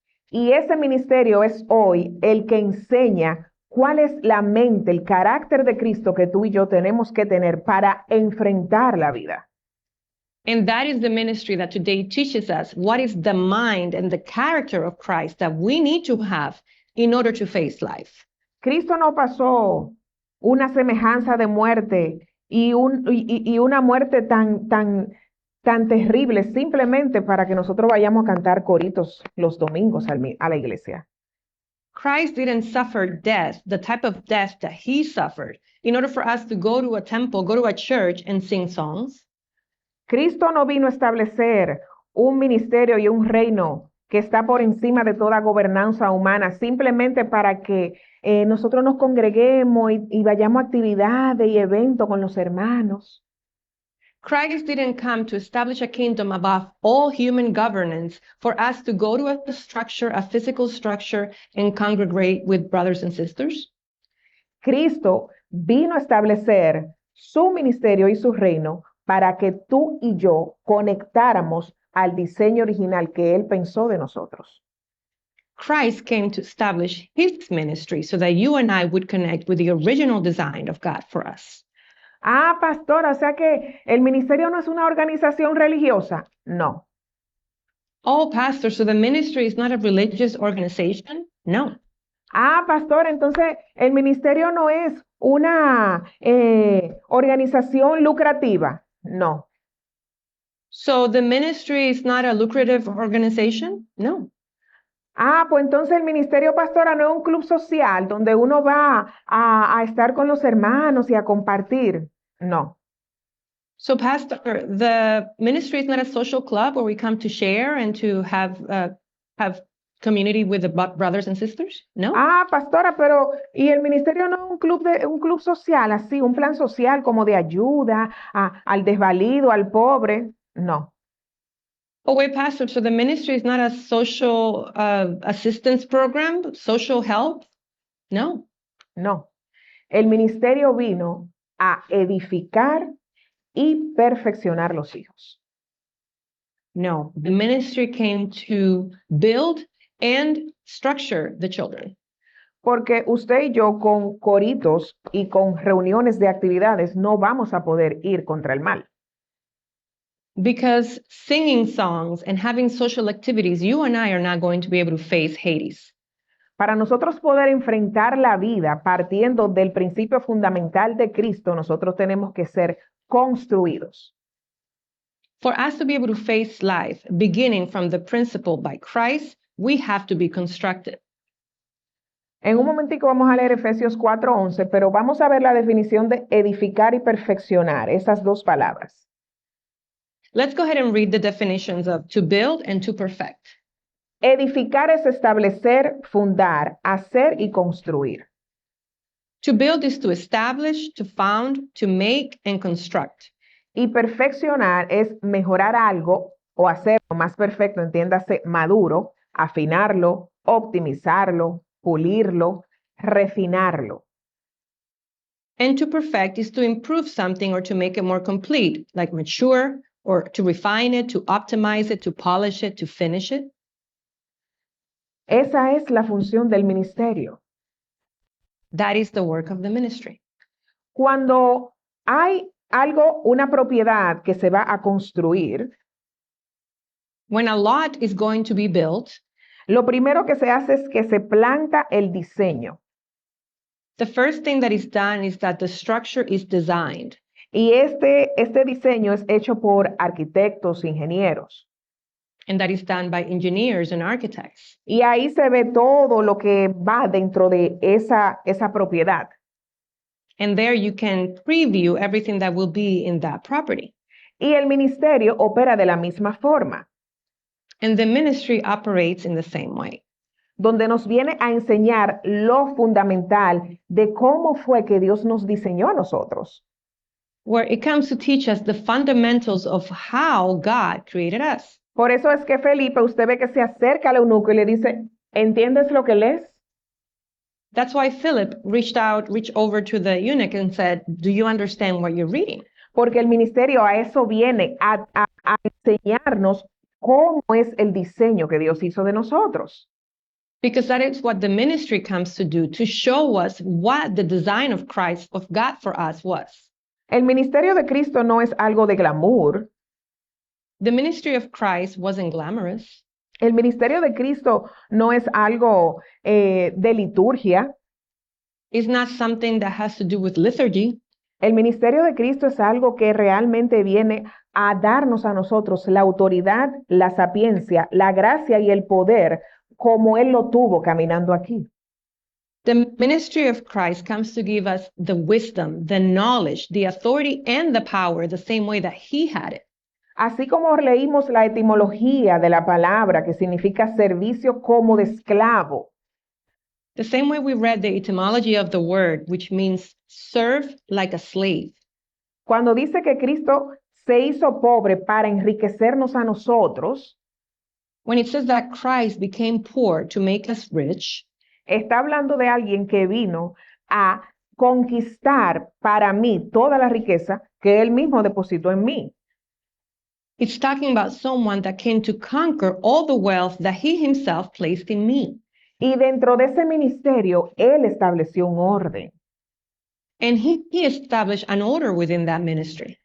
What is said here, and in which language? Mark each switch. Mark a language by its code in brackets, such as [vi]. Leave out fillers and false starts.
[es] Y ese ministerio es hoy el que enseña cuál es la mente, el carácter de Cristo que tú y yo tenemos que tener para enfrentar la vida. [en] And that is the ministry that today teaches us what is the mind and the character of Christ that we need to have in order to face life. [es] Cristo no pasó una semejanza de muerte y una muerte tan terrible simplemente para que nosotros vayamos a cantar coritos los domingos a la iglesia. [en] Christ didn't suffer death, the type of death that he suffered, in order for us to go to a temple, go to a church and sing songs. [es] Cristo no vino a establecer un ministerio y un reino que está por encima de toda gobernanza humana, simplemente para que nosotros nos congreguemos y vayamos a actividades y eventos con los hermanos. [en] Christ didn't come to establish a kingdom above all human governance for us to go to a structure, a physical structure, and congregate with brothers and sisters. [es] Cristo vino a establecer su ministerio y su reino para que tú y yo conectáramos al diseño original que Él pensó de nosotros. [en] Christ came to establish his ministry so that you and I would connect with the original design of God for us. [es] Ah, pastora, o sea que el ministerio no es una organización religiosa. No. [en] Oh, pastor, so the ministry is not a religious organization? No. [es] Ah, pastor, entonces el ministerio no es una organización lucrativa? No. [en] So the ministry is not a lucrative organization? No. [es] Ah, pues entonces el ministerio pastoral no es un club social donde uno va a estar con los hermanos y a compartir. No. [en] So, Pastor, the ministry is not a social club where we come to share and to have community with the brothers and sisters? No. [es] Ah, pastora, pero ¿y el ministerio no es un club social así, un plan social como de ayuda al desvalido, al pobre? No. [en] Oh, wait, Pastor, so the ministry is not a social assistance program, social help? No. No. [es] El ministerio vino a edificar y perfeccionar los hijos. [en] No, the ministry came to build and structure the children. [es] Porque usted y yo con coritos y con reuniones de actividades no vamos a poder ir contra el mal. [en] Because singing songs and having social activities, you and I are not going to be able to face Hades. [es] Para nosotros poder enfrentar la vida partiendo del principio fundamental de Cristo, nosotros tenemos que ser construidos. [en] For us to be able to face life, beginning from the principle by Christ, we have to be constructed. [es] En un momentico vamos a leer Efesios 4:11, pero vamos a ver la definición de edificar y perfeccionar, esas dos palabras. [en] Let's go ahead and read the definitions of to build and to perfect. [es] Edificar es establecer, fundar, hacer y construir. [en] To build is to establish, to found, to make, and construct. [es] Y perfeccionar es mejorar algo o hacerlo más perfecto, entiéndase, maduro, afinarlo, optimizarlo, pulirlo, refinarlo. [en] And to perfect is to improve something or to make it more complete, like mature, or to refine it, to optimize it, to polish it, to finish it. [es] Esa es la función del ministerio. [en] That is the work of the ministry. [es] Cuando hay algo, una propiedad que se va a construir, [en] When a lot is going to be built, [es] lo primero que se hace es que se planta el diseño. [en] the first thing that is done is that the structure is designed. [es] Y este diseño es hecho por arquitectos, ingenieros. [en] And that is done by engineers and architects. [es] Y ahí se ve todo lo que va dentro de esa propiedad. [en] And there you can preview everything that will be in that property. [es] Y el ministerio opera de la misma forma, [en] And the ministry operates in the same way, [es] donde nos viene a enseñar lo fundamental de cómo fue que Dios nos diseñó a nosotros. [en] where it comes to teach us the fundamentals of how God created us. [es] Por eso es que Felipe, usted ve que se acerca al eunuco y le dice, ¿entiendes lo que lees? [en] That's why Philip reached over to the eunuch and said, do you understand what you're reading? [es] Porque el ministerio a eso viene, a enseñarnos cómo es el diseño que Dios hizo de nosotros. [en] Because that is what the ministry comes to do, to show us what the design of Christ, of God for us was. [es] El ministerio de Cristo no es algo de glamour. [en] The ministry of Christ wasn't glamorous. [es] El ministerio de Cristo no es algo de liturgia. [en] It's not something that has to do with liturgy. [es] El ministerio de Cristo es algo que realmente viene a darnos a nosotros la autoridad, la sapiencia, la gracia y el poder como Él lo tuvo caminando aquí. [en] The ministry of Christ comes to give us the wisdom, the knowledge, the authority, and the power the same way that He had it. [es] Así como leímos la etimología de la palabra que significa servicio como de esclavo, [en] The same way we read the etymology of the word, which means serve like a slave. [es] cuando dice que Cristo se hizo pobre para enriquecernos a nosotros, [en] When it says that Christ became poor to make us rich, [es] está hablando de alguien que vino a conquistar para mí toda la riqueza que Él mismo depositó en mí. [en] it's talking about someone that came to conquer all the wealth that He Himself placed in me. [es] Y dentro de ese ministerio, Él estableció un orden. [en] And he established an order within that ministry.